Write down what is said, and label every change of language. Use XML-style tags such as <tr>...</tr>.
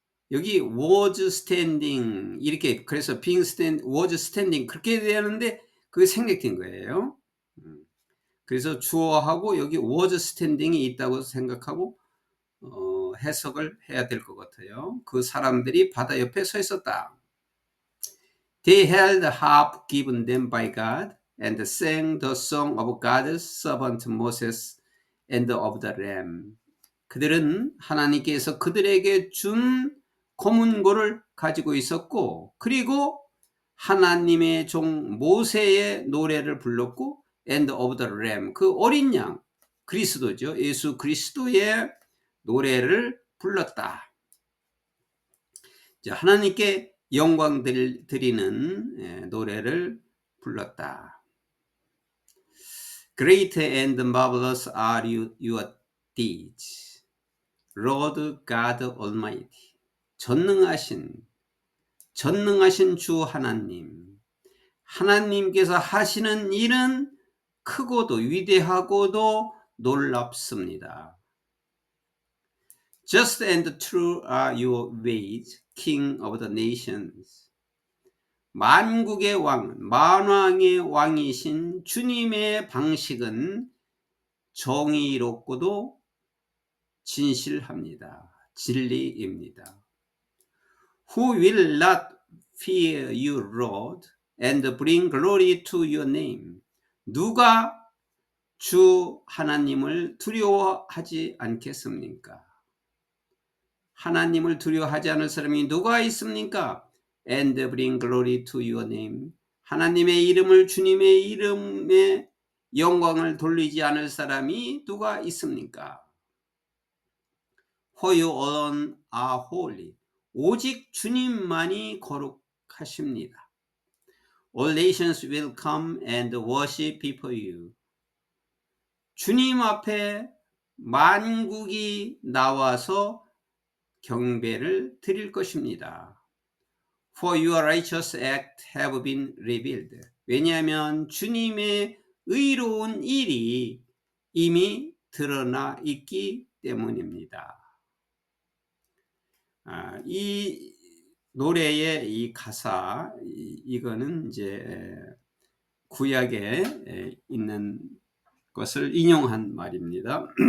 <ko>여기</ko> <en>was standing</en> <ko>이렇게, 그래서</ko> <en>being stand, was standing</en> <ko>그렇게 되는데 그게 생략된 거예요. 그래서 주어하고 여기</ko> <en>was standing</en> <ko>이 있다고 생각하고 해석을 해야 될 것 같아요. 그 사람들이 바다 옆에 서 있었다.</ko> <en>They held the harp given them by God and sang the song of God's servant Moses and of the Lamb.</en> <ko>그들은 하나님께서 그들에게 준 고문고를 가지고 있었고, 그리고 하나님의 종 모세의 노래를 불렀고,</ko> <en>and of the Lamb,</en> <ko>그 어린 양 그리스도죠. 예수 그리스도의 노래를 불렀다. 하나님께 영광 드리는 노래를 불렀다.</ko> <en>Great and marvelous are your deeds, Lord God Almighty.</en> <ko>전능하신 주 하나님, 하나님께서 하시는 일은 크고도 위대하고도 놀랍습니다.</ko> <en>Just and true are your ways, King of the nations.</en> <ko>만국의 왕, 만왕의 왕이신 주님의 방식은 정의롭고도 진실합니다. 진리입니다.</ko> <en>Who will not fear you, Lord, and bring glory to your name.</en> <ko>누가 주 하나님을 두려워하지 않겠습니까? 하나님을 두려워하지 않을 사람이 누가 있습니까?</ko> <en>And bring glory to your name.</en> <ko>하나님의 이름을, 주님의 이름에 영광을 돌리지 않을 사람이 누가 있습니까?</ko> <en>For you alone are holy.</en> <ko>오직 주님만이 거룩하십니다.</ko> <en>All nations will come and worship before you.</en> <ko>주님 앞에 만국이 나와서 경배를 드릴 것입니다.</ko> <en>For your righteous act have been revealed.</en> <ko>왜냐하면 주님의 의로운 일이 이미 드러나 있기 때문입니다. 이 노래의 이 가사, 이거는 이제 구약에 있는 것을 인용한 말입니다.</ko>